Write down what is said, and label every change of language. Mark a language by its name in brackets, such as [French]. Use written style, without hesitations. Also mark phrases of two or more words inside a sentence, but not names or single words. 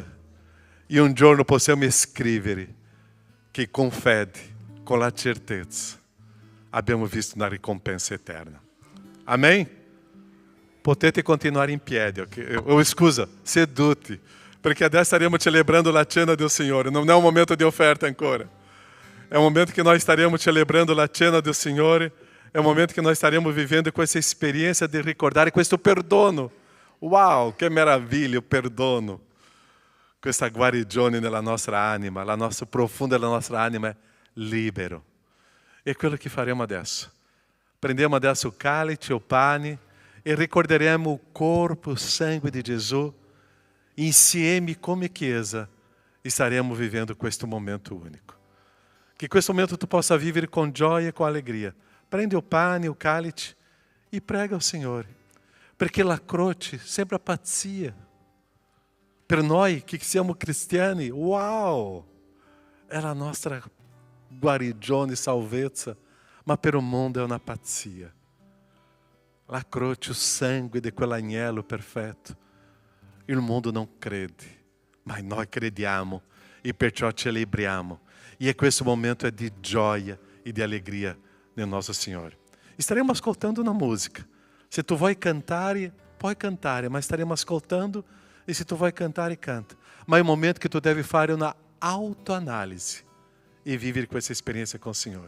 [Italian] E un giorno possiamo scrivere che con fede, con la certezza, abbiamo visto una ricompensa eterna. Amém? Potete continuare in piedi, scusa, seduti, perché adesso staremo celebrando la cena del Signore. Non è un momento di offerta ancora. È un momento che [Portuguese] nós estaremos celebrando [Italian] la cena del Signore. È un momento che [Portuguese] nós estaremo vivendo [Italian] questa esperienza di ricordare questo perdono. Wow, che meraviglia, o perdono. Questa guarigione nella nostra anima, la nostra profonda della nostra anima è libero. E quello che faremo adesso. Prendiamo adesso o cálice, o pane, e ricorderemo o corpo, o sangue di Gesù. Insieme, come chiesa, [Portuguese] estaremo vivendo [Italian] questo momento único. Que questo momento tu possa vivere com gioia e [Portuguese] com alegria. [Italian] Prende o pane, o cálice e prega [Portuguese] ao Senhor. [Italian] Perché la croce sempre a pazzia. Per noi che siamo cristiani, wow! È la nostra guarigione, salvezza, ma per o mondo è una pazzia. La croce, o sangue di quell'agnello perfetto. Il mondo non crede, ma noi crediamo e perciò celebriamo. E questo momento è di gioia e di alegria nel nostro Signore. Staremo ascoltando una música. Se tu vuoi cantare, puoi cantare, ma staremo ascoltando e se tu vuoi cantare, canta. Ma è un momento che tu devi fare una autoanálise e vivere questa esperienza [Portuguese] com o Senhor.